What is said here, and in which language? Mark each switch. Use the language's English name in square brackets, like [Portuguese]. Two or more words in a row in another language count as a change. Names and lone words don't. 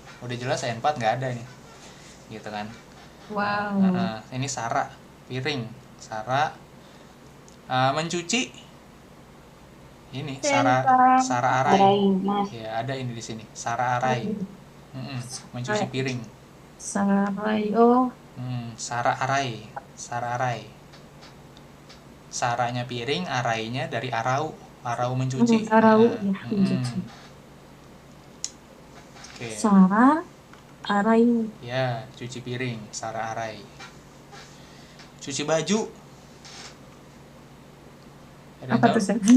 [Indonesian] Udah jelas N4 nggak ada nih. Gitu kan. Wow. Ini Sara. Piring. Sara. Mencuci. Ini [Japanese] 皿洗い. [Indonesian] Ya, ada ini di sini. [Japanese] 皿洗い. [Indonesian] Mencuci piring. Sarai. Oh. [Japanese] 皿洗い. [Indonesian] Saranya piring, arainya dari arau. Arau mencuci. Arau ya, mencuci. Oke. [Japanese] 皿洗い. [Indonesian] Ya, cuci piring, [Japanese] 皿洗い. [Indonesian] Cuci baju. Apa tuh sensei?